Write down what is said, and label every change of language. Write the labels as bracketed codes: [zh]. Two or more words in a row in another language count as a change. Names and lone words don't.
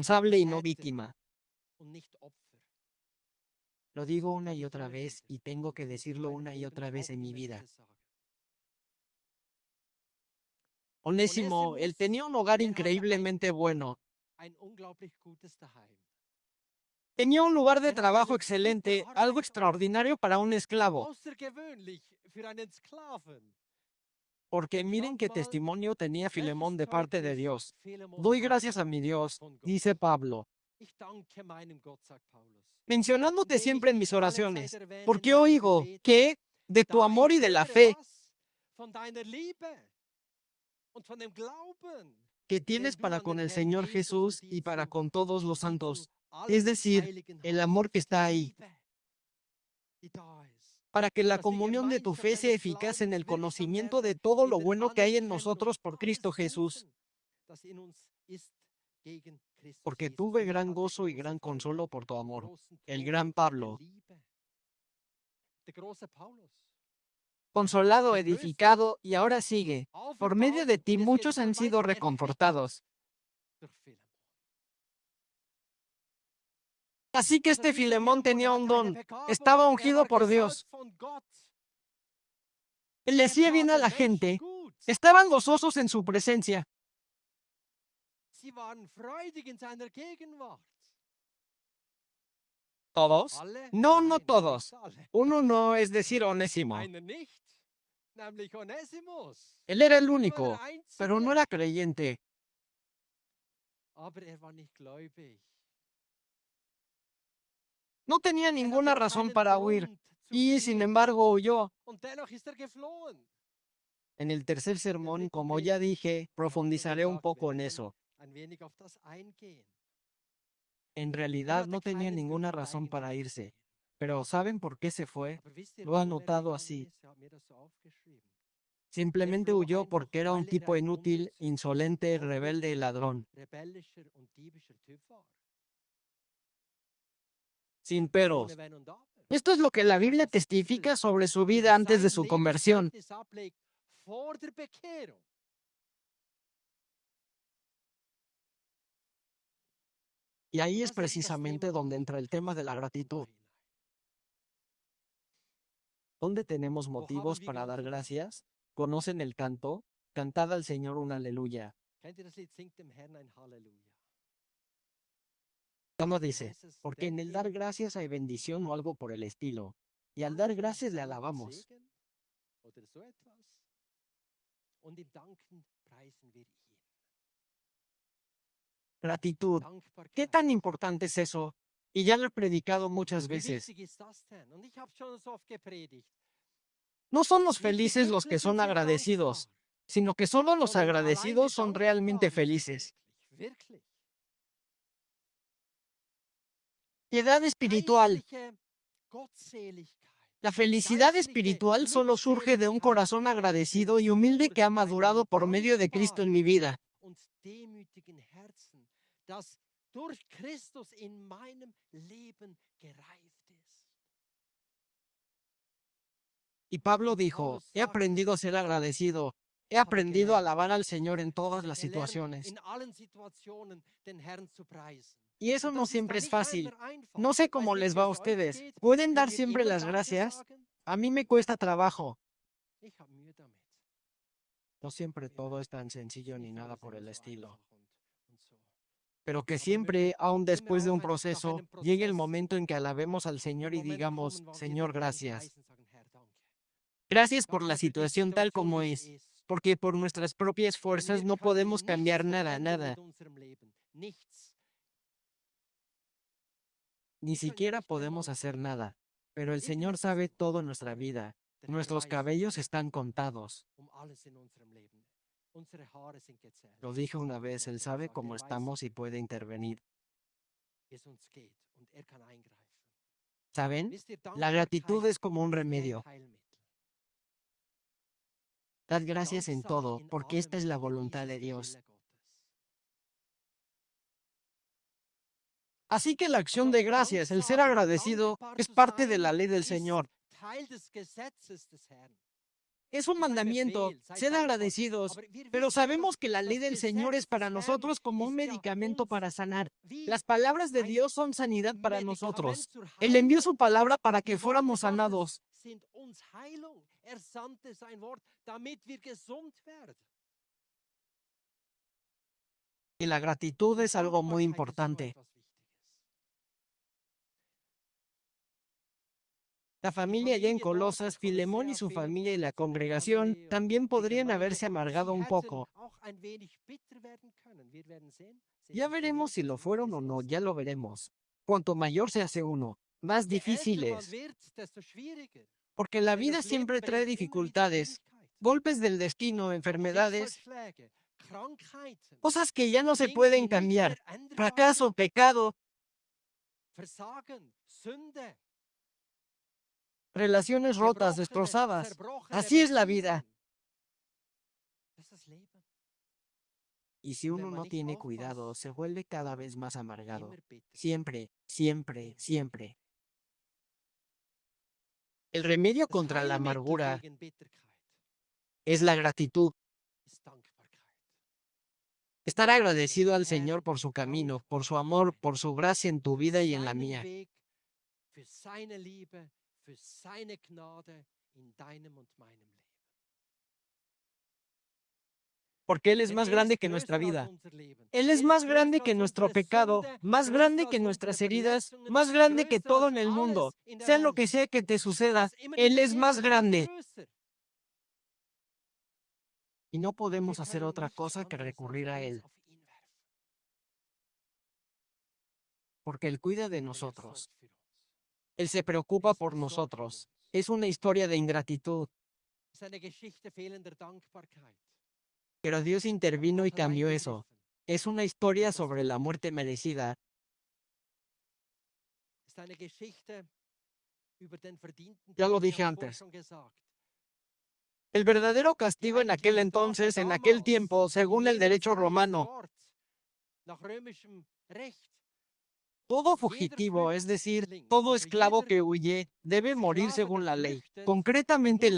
[es] responsable y no [de] Täter [es] víctima. [de] und nicht Opfer. [es] Lo digo una [de] Sage [es] y [de] ich [es] otra [de] immer [es] vez [de] wieder [es] y tengo [de] und [es] que [de] will es in [es] decirlo [de] meinem [es] una y [de] Leben [es] otra vez [de] auch [es] en mi [de] immer [es] vida. [de] wieder sagen. [es] Onésimo, él [de] Onesimus, [es] tenía un hogar [de] er hatte [es] increíblemente bueno. [de] ein unglaublich gutes Daheim. [es] Tenía un lugar de [de] Er hatte [es] trabajo [de] einen super [es] excelente, algo [de] Arbeitsort. [es] extraordinario para un esclavo. [de] Außergewöhnlich für einen Sklaven. [es] Porque [de] Denn [es] miren [de] schaut [es] qué [de] mal, [es] testimonio tenía [de] welches [es] Filemón de parte de [de] Zeugnis [es] Dios. [de] Philemon [es] Doy [de] hatte [es] gracias a mi Dios, [de] von Gott. [es] dice Pablo, [de] Ich danke meinem Gott, sagt Paulus, [es] mencionándote [de] indem ich [es] siempre en [de] dich [es] mis [de] allezeit [es] oraciones, [de] erwähne in [es] porque [de] meinen [es] oigo [de] Gebeten, [es] que de tu [de] da [es] amor [de] ich [es] y de la [de] höre [es] fe [de] was von deiner Liebe und von dem Glauben, [es] que [de] den [es] tienes [de] du [es] para [de] an den [es] con el [de] Herrn [es] Señor [de] Jesus und [es] Jesús y para con todos los [de] die zu [es] santos. Es [de] allen [es] decir, [de] Heiligen [es] el [de] hast, [es] amor que [de] für die [es] está ahí, [de] Liebe, die da ist. [es] para que la [de] Dass die [es] comunión de tu [de] Gemeinschaft [es] fe sea [de] deines [es] eficaz en [de] Glaubens [es] el [de] wirksam [es] conocimiento de [de] werde [es] todo [de] in [es] lo [de] der [es] bueno que hay en [de] Anerkennung [es] nosotros por [de] alles [es] Cristo Jesús, [de] Guten, das in uns ist gegen Christus [es] porque [de] Jesus. [es] tuve [de] Und ich [es] gran [de] hatte [es] gozo y [de] große [es] gran [de] Freude, [es] consuelo por tu amor. [de] großen [es] El [de] Trost [es] gran [de] der [es] Pablo, [de] Liebe. Der große Paulus, [es] consolado, [de] getröstet, [es] edificado, y ahora sigue. Por medio [de] auferbaut, [es] de [de] und [es] ti [de] jetzt geht [es] muchos [de] es schon [es] han sido [de] weiter, erquickt [es] reconfortados. [de] durch Philemon. [es] Así que [de] Also [es] este [de] dieser [es] Filemón [de] Philemon, [es] tenía [de] er [es] un [de] hatte eine [es] don. [de] Begabung, [es] Estaba [de] er [es] ungido [de] war [es] por [de] gesalbt [es] Dios. [de] von Gott. [es] Él le [de] Er [es] hacía bien [de] tat [es] a [de] den [es] la [de] Menschen [es] gente. [de] gut. [es] Estaban gozosos en su presencia. [de] Sie waren freudig in seiner Gegenwart. [es] ¿Todos? [de] Alle? [es] No, no [de] Nein, [es] todos. [de] nicht alle. [es] Uno no, es decir, Onésimo. [de] Einer nicht, nämlich Onesimus. [es] Él era el [de] Er war der [es] único, pero no [de] Einzige, [es] era creyente. [de] aber er war nicht gläubig. [es] No tenía [de] Er [es] ninguna [de] hatte [es] razón [de] keinen [es] para huir. [de] Grund zu [es] Y sin [de] fliehen. [es] embargo huyó. [de] Und dennoch ist er geflohen. [es] En el tercer [de] Der [es] sermón, [de] dritten [es] como ya [de] Predigt, [es] dije, [de] ich habe schon [es] profundizaré un [de] gesagt, [es] poco [de] werde [es] en [de] ich [es] eso. [de] ein wenig auf das eingehen. [es] En [de] Er [es] realidad [de] hatte [es] no tenía [de] keinen [es] ninguna [de] Grund [es] razón [de] eigentlich [es] para [de] zu [es] irse. [de] fliehen. [es] Pero ¿saben por qué se fue? [de] Aber wisst ihr, [es] Lo ha [de] wohin er [es] notado [de] gegangen [es] así. [de] ist? Er hat mir das so aufgeschrieben. Er [es] Simplemente [de] floh [es] huyó [de] einfach, [es] porque era un [de] weil er [es] tipo [de] ein [es] inútil, insolente, rebelde y [de] aufmüpfiger, [es] ladrón. [de] rebellischer und diebischer Typ war. [es] Sin peros. [de] Ohne Wenn und Aber. [es] Esto es lo que la Biblia testifica sobre su vida antes de su conversión. [de] Lebenszeugnis ablegt vor der Bekehrung. [es] Y ahí es [de] Das ist das [es] precisamente [de] Thema [es] donde entra el tema de la gratitud. [de] hinein. [es] ¿Dónde tenemos [de] Wo [es] motivos [de] haben wir [es] para dar [de] Grund zu [es] gracias? ¿Conocen el canto? Cantad al Señor un aleluya. [de] Kennt ihr das Lied? Singt dem Herrn ein Halleluja. [es] ¿Cómo dice? [de] heißt es, [es] Porque en el [de] denn [es] dar [de] ihm [es] gracias hay bendición o algo por el estilo. Y al dar [de] Danken [es] gracias le [de] kommt [es] alabamos. [de] Segen oder so etwas. Und im Danken preisen wir ihn. [es] Gratitud. ¿Qué [de] Dankbarkeit. [es] tan importante es eso? Y ya lo he predicado muchas [de] Wie [es] veces. [de] wichtig ist das denn? Und ich habe schon so oft gepredigt. [es] No son los [de] Nicht die [es] felices los que [de] Glücklichen [es] son [de] sind [es] agradecidos, [de] dankbar, [es] sino que solo los [de] sondern allein die [es] agradecidos son realmente [de] Dankbaren sind [es] felices. [de] glücklich. Wirklich. [es] Piedad espiritual. [de] Geistliche Gottseligkeit. [es] La felicidad [de] Geistliche [es] espiritual solo surge de un corazón agradecido y humilde que ha madurado por medio de Cristo en mi vida. [de] Und demütigen Herzen, das durch Christus in meinem Leben gereift ist. [es] Y Pablo dijo, he aprendido a ser agradecido, he aprendido a alabar al Señor en todas las [de] Gelernt, [es] situaciones. [de] in allen Situationen den Herrn zu preisen. [es] Y eso [de] Und [es] no [de] das ist [es] siempre [de] dann [es] es [de] nicht [es] fácil. [de] immer einfach. [es] No sé [de] Weiß [es] cómo [de] nicht, [es] les [de] wie [es] va a [de] es euch [es] ustedes. [de] geht. [es] ¿Pueden dar [de] Könnt ihr [es] siempre [de] immer [es] las [de] Danke [es] gracias? [de] sagen? [es] A mí me cuesta trabajo. [de] Ich habe Mühe damit. [es] No siempre [de] Ja, [es] todo es tan sencillo ni [de] nicht [es] nada [de] alles [es] por [de] immer [es] el [de] so [es] estilo. [de] einfach und so. [es] Pero que [de] Aber [es] siempre, aun [de] wenn wir [es] después de [de] auch [es] un [de] nach [es] proceso, [de] einem [es] llegue el [de] Prozess [es] momento en que alabemos al [de] den [es] Señor y [de] Moment [es] digamos, [de] kommen, wo wir [es] Señor, [de] den Herrn [es] gracias. [de] preisen, sagen, Herr, danke. [es] Gracias por la [de] Danke für die [es] situación tal [de] Situation, [es] como [de] wie sie [es] es, [de] ist. [es] porque por nuestras propias [de] Denn [es] fuerzas [de] wir [es] no podemos [de] können nichts [es] cambiar nada, [de] verändern mit [es] nada. [de] unserem Leben. Nichts. [es] Ni [de] Wir können ja [es] siquiera [de] nicht [es] podemos [de] einmal [es] hacer nada. Pero el Señor [de] irgendetwas [es] sabe [de] tun. [es] todo en nuestra [de] Aber [es] vida. [de] der Herr [es] Nuestros [de] weiß [es] cabellos están contados. [de] alles in unserem Leben. Unsere Haare sind gezählt. [es] Lo dije una vez, Él [de] Manche haben [es] sabe [de] gesagt, [es] cómo [de] er weiß, [es] estamos y puede intervenir. [de] wie es uns geht und er kann eingreifen. [es] ¿Saben? [de] Wisst ihr, [es] La gratitud [de] Dankbarkeit [es] es como un [de] ist wie ein [es] remedio. [de] Heilmittel. [es] Dad gracias en [de] Danksage [es] todo, [de] in [es] porque esta [de] allem, [es] es la [de] denn dies [es] voluntad de [de] ist der [es] Dios. [de] Wille Gottes. [es] Así que la acción [de] Also [es] de gracias, el ser [de] Danksagen, [es] agradecido, [de] dankbar [es] es [de] zu [es] parte de la [de] sein, [es] ley del [de] ist [es] Señor. [de] Teil des Gesetzes des Herrn. [es] Es un [de] Es ein [es] mandamiento, [de] Befehl, sei [es] sed [de] dankbar. [es] agradecidos, [de] Aber wir [es] pero [de] wissen ja, [es] sabemos que la ley [de] das [es] del Señor es [de] Gesetz [es] para [de] des Herrn [es] nosotros como un [de] ist ja [es] medicamento [de] uns [es] para sanar. [de] wie [es] Las palabras de [de] ein [es] Dios son sanidad para [de] Medikament [es] nosotros. [de] zur [es] Él envió [de] Heilung. [es] su palabra para que [de] Die Worte [es] fuéramos [de] Gottes [es] sanados. [de] sind uns Heilung. Er sandte sein Wort, damit wir gesund werden. [es] Y la gratitud [de] Und [es] es algo muy [de] Dankbarkeit ist so [es] importante. [de] etwas Wichtiges. [es] La [de] Die [es] familia allá en [de] Familie dort, [es] Colosas, [de] in [es] Filemón y [de] Kolossä, [es] su familia y [de] Philemon [es] la [de] und seine [es] congregación [de] Familie und [es] también [de] die [es] podrían [de] Gemeinde, [es] haberse amargado [de] sie [es] un [de] hätten [es] poco. [de] auch ein wenig bitter werden können. Wir werden sehen. Seht [es] Ya [de] euch die [es] veremos si lo [de] nächsten [es] fueron o [de] Verse [es] no, [de] erst [es] ya [de] an. [es] lo veremos. Cuanto mayor se hace uno, más [de] Je [es] difícil [de] älter man [es] es. [de] wird, desto schwieriger. [es] Porque la [de] Denn [es] vida [de] das Leben [es] siempre trae [de] bringt immer wieder [es] dificultades, [de] Schwierigkeiten. [es] golpes del destino, enfermedades, [de] Schicksalsschläge, Krankheiten, [es] cosas que ya no se [de] Dinge, [es] pueden [de] die nicht [es] cambiar, [de] mehr änderbar [es] fracaso, [de] sind, [es] pecado, [de] Versagen, Sünde, [es] relaciones rotas, destrozadas. [de] zerbrochene [es] Así es la vida. [de] Beziehungen. Das ist das Leben. [es] Y si [de] Und wenn [es] uno [de] man [es] no [de] nicht [es] tiene cuidado, [de] aufpasst, [es] se vuelve cada vez más amargado. [de] immer bitter. [es] Siempre, siempre, [de] Immer. [es] siempre. El remedio [de] Das [es] contra la [de] Heilmittel [es] amargura [de] gegen Bitterkeit [es] es la gratitud. [de] ist Dankbarkeit. [es] Estar agradecido al [de] Dem Herrn [es] Señor por su camino, [de] dankbar [es] por su [de] zu [es] amor, [de] sein. [es] por su gracia en tu [de] Für [es] vida y en la [de] seinen [es] mía. [de] Weg, für seine Liebe, für seine Gnade in deinem und meinem Leben. [es] Porque Él es [de] Denn [es] más [de] er [es] grande [de] ist [es] que nuestra [de] größer als [es] vida. [de] unser Leben. [es] Él es [de] Er ist [es] más grande [de] größer [es] que [de] als [es] nuestro [de] unsere [es] pecado, [de] Sünde, [es] más grande [de] größer [es] que [de] als unsere [es] nuestras heridas, [de] Verletzungen, [es] más grande que [de] größer [es] todo [de] als [es] en el mundo. [de] alles in der [es] Sea lo [de] Welt. [es] que sea que te suceda, [de] Was immer in [es] Él [de] dir [es] es más [de] ist, [es] grande. [de] größer. [es] Y no [de] Wir [es] podemos hacer [de] können [es] otra [de] nichts [es] cosa que [de] anderes als [es] recurrir a [de] uns [es] Él, [de] auf ihn werfen. [es] porque Él cuida de [de] Denn er [es] nosotros. [de] sorgt für uns. [es] Él se [de] Er [es] preocupa [de] ist [es] por [de] besorgt um [es] nosotros. [de] uns. [es] Es una historia de ingratitud, [de] Es ist eine Geschichte fehlender Dankbarkeit. [es] pero Dios [de] Aber [es] intervino y [de] Gott hat [es] cambió eso. [de] eingegriffen. [es] Es una historia [de] Das [es] sobre la [de] verändert. [es] muerte merecida. [de] Es ist eine Geschichte über den verdienten [es] Ya lo [de] Tod, wir [es] dije [de] haben es vorhin [es] antes. [de] schon gesagt. [es] El verdadero [de] Die [es] castigo en aquel [de] eigentliche Strafe [es] entonces, en aquel [de] damals, [es] tiempo, [de] in [es] según el [de] jener [es] derecho [de] Zeit [es] romano, [de] dort, nach römischem Recht, [es] todo [de] jeder [es] fugitivo, es decir, [de] Flüchtling, [es] todo [de] also [es] esclavo [de] jeder [es] que huye, debe morir [de] Sklave, [es] según [de] der [es] la ley, [de] flüchtet, [es] concretamente en la